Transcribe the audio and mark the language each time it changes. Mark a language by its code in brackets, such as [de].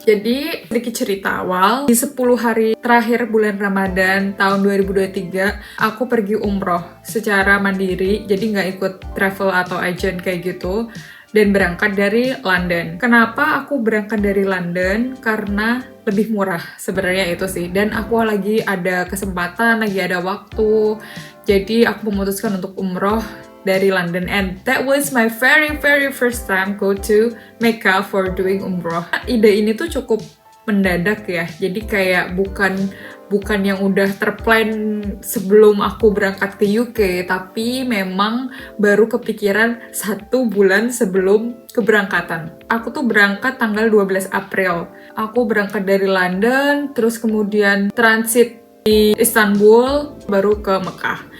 [id] Jadi, sedikit cerita awal, di 10 hari terakhir bulan Ramadan tahun 2023, aku pergi umroh secara mandiri, jadi nggak ikut travel atau agent kayak gitu, dan berangkat dari London. Kenapa aku berangkat dari London? Karena lebih murah sebenarnya itu sih. Dan aku lagi ada kesempatan, lagi ada waktu. Jadi aku memutuskan untuk umroh dari London. [en] And that was my very first time go to Mecca for doing umroh. [id] Ide ini tuh cukup mendadak ya. Jadi kayak bukan yang udah terplan sebelum aku berangkat ke UK, tapi memang baru kepikiran 1 bulan sebelum keberangkatan. Aku tuh berangkat tanggal 12 April. Aku berangkat dari London, terus kemudian transit di Istanbul, baru ke Mekah.